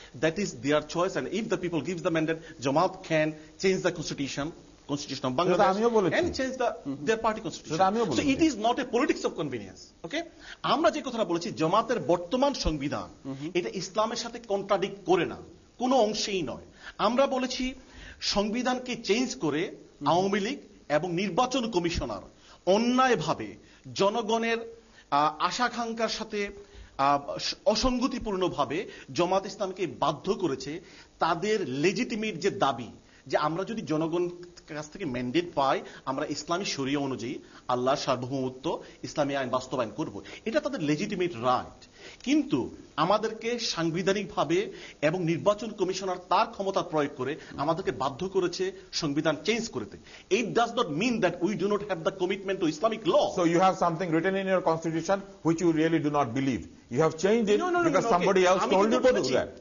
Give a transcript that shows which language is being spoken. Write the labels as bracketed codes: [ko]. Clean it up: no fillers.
[en] That is their choice, and if the people gives the mandate, Jamaat can change the constitution of Bangladesh and change their party constitution. So it is not a politics of convenience. [bn] Okay, আমরা যে কথাটা বলেছি, জামাতের বর্তমান সংবিধান এটা ইসলামের সাথে কন্ট্রাডিক্ট করে না, কোনো অংশেই নয়। আমরা বলেছি সংবিধানকে চেঞ্জ করে আওয়ামী লীগ এবং নির্বাচন কমিশনার অন্যায়ভাবে জনগণের আশাকাঙ্ক্ষার সাথে অসঙ্গতিপূর্ণভাবে জামাত ইসলামকে বাধ্য করেছে তাদের লেজিটিমেট যে দাবি যে আমরা যদি জনগণ কাছ থেকে ম্যান্ডেট পাই, আমরা ইসলামী শরিয়া অনুযায়ী আল্লাহর সার্বভৌমত্ব ইসলামী আইন বাস্তবায়ন করব, এটা তাদের লেজিটিমেট রাইট। কিন্তু আমাদেরকে সাংবিধানিকভাবে এবং নির্বাচন কমিশনার তার ক্ষমতা প্রয়োগ করে আমাদেরকে বাধ্য করেছে সংবিধান চেঞ্জ করতে। [en] It does not mean that we do not have the commitment to Islamic law. So you have something written in your constitution which you really do not believe. You have changed it because somebody else told you to do that.